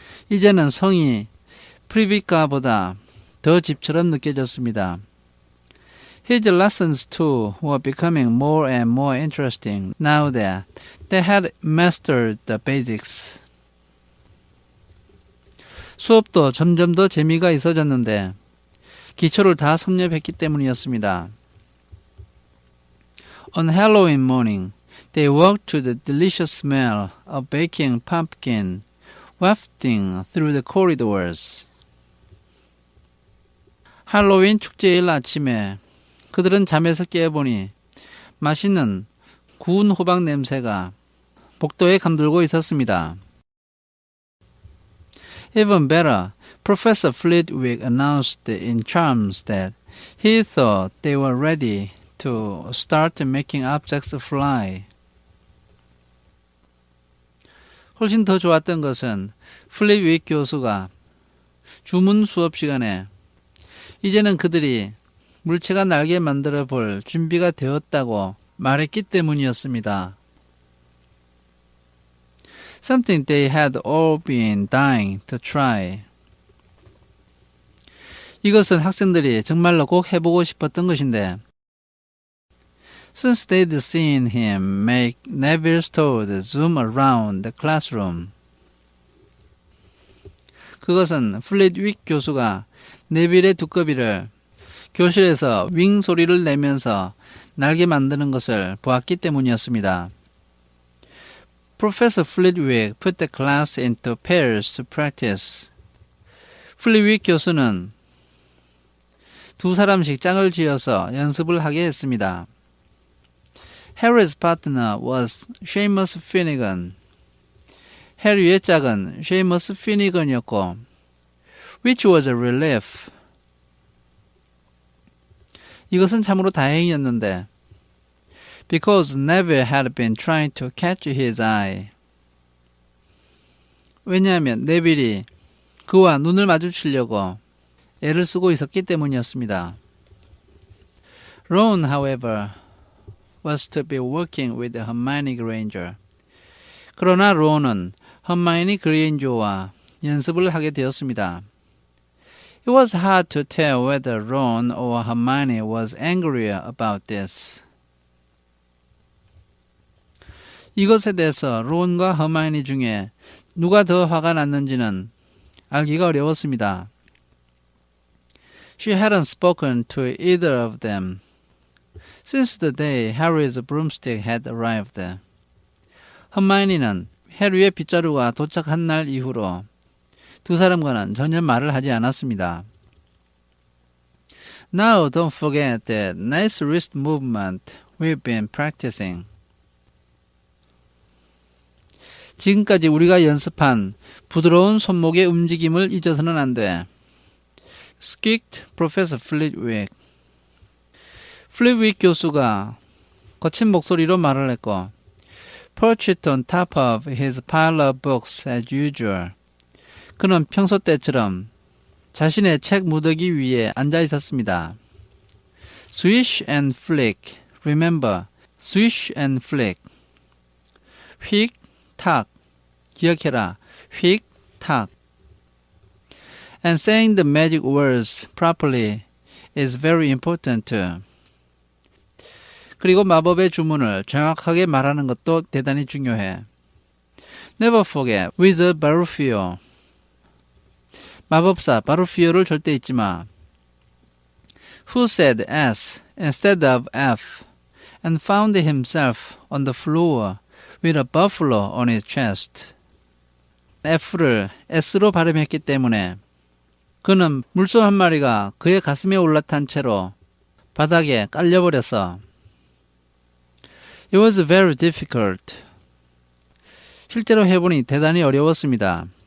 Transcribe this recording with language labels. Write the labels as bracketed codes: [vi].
[ko] 이제는 성이 프리빗가보다 더 집처럼 느껴졌습니다. [en] His lessons too were becoming more and more interesting now that they had mastered the basics. [ko] 수업도 점점 더 재미가 있어졌는데 기초를 다 섭렵했기 때문이었습니다. [en] On Halloween morning, they walked to the delicious smell of baking pumpkin wafting through the corridors. [ko] 할로윈 축제일 아침에 그들은 잠에서 깨어보니 맛있는 구운 호박 냄새가 복도에 감돌고 있었습니다. [en] Even better, Professor Flitwick announced in charms that he thought they were ready to start making objects fly. [ko] 훨씬 더 좋았던 것은 플릿윅 교수가 주문 수업 시간에 이제는 그들이 물체가 날개 만들어 볼 준비가 되었다고 말했기 때문이었습니다. [en] Something they had all been dying to try. [ko] 이것은 학생들이 정말로 꼭 해보고 싶었던 것인데 [en] Since they'd seen him make Neville's toad zoom around the classroom. [ko] 그것은 플릿윅 교수가 네빌의 두꺼비를 교실에서 윙 소리를 내면서 날개 만드는 것을 보았기 때문이었습니다. [en] Professor Flitwick put the class into pairs to practice. [ko] 플릿윅 교수는 두 사람씩 짝을 지어서 연습을 하게 했습니다. [en] Harry's partner was Seamus Finnegan. [ko] 해리의 짝은 Seamus Finnegan이었고, [en] which was a relief. [ko] 이것은 참으로 다행이었는데, [en] because Neville had been trying to catch his eye. [ko] 왜냐하면 네빌이 그와 눈을 마주치려고 애를 쓰고 있었기 때문이었습니다. [en] Ron, however, was to be working with Hermione Granger. [ko] 그러나 론은 허마이니 그레인저와 연습을 하게 되었습니다. [en] It was hard to tell whether Ron or Hermione was angrier about this. [ko] 이것에 대해서 론과 허마이니 중에 누가 더 화가 났는지는 알기가 어려웠습니다. [en] She hadn't spoken to either of them since the day Harry's broomstick had arrived. [ko] 허마이니는 해리의 빗자루가 도착한 날 이후로 두 사람과는 전혀 말을 하지 않았습니다. [en] Now don't forget that nice wrist movement we've been practicing. [ko] 지금까지 우리가 연습한 부드러운 손목의 움직임을 잊어서는 안 돼. [en] Squeaked Professor Flitwick. [ko] 플릿윅 교수가 거친 목소리로 말을 했고, [en] perched on top of his pile of books as usual. [ko] 그는 평소 때처럼 자신의 책 무더기 위에 앉아 있었습니다. [en] Swish and flick. Remember, swish and flick. [ko] 휙, 탁. 기억해라. 휙, 탁. [en] And saying the magic words properly is very important too. [ko] 그리고 마법의 주문을 정확하게 말하는 것도 대단히 중요해. [en] Never forget Wizard Barufio. [ko] 마법사 바루피오를 절대 잊지 마. [en] Who said S instead of F and found himself on the floor with a buffalo on his chest. [ko] F를 S로 발음했기 때문에 그는 물소 한 마리가 그의 가슴에 올라탄 채로 바닥에 깔려버렸어. [en] It was very difficult. [ko] 실제로 해보니 대단히 어려웠습니다.